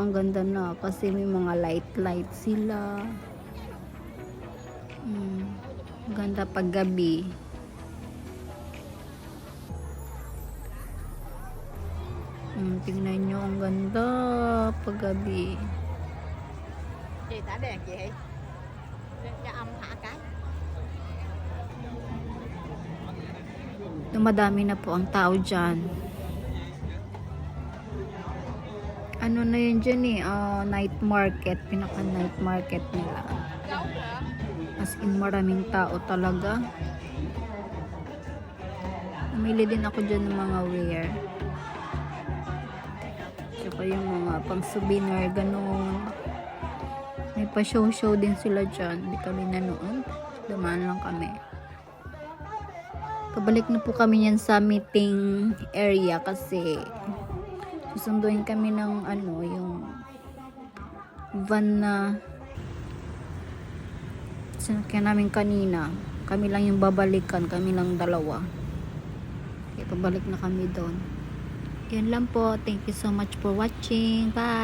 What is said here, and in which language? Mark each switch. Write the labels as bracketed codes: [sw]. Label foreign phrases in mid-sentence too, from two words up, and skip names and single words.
[tl] Ang ganda na kasi may mga light sila. Ganda pag gabi. Tingnan nyo, ang ganda pag gabi. [vi] Chị tả đèn chị hả? Cho âm hạ cái. [tl] Dumadami na po ang tao dyan. Ano na yun dyan eh, [en] night market, [tl] pinaka [en] night market [tl] nila. [en] As in [tl] maraming tao talaga. Namili din ako dyan ng mga wear. Tsaka yung mga pang souvenir, ganun. May pa show din sila dyan. Hindi kami nanood. Dumaan lang kami. Kabalik na po kami yan sa meeting area kasi susunduin kami ng ano, yung van na sinakyan namin kanina. Kami lang yung babalikan, kami lang dalawa. Kaya pabalik na kami doon. Yan lang po. [en] Thank you so much for watching. Bye!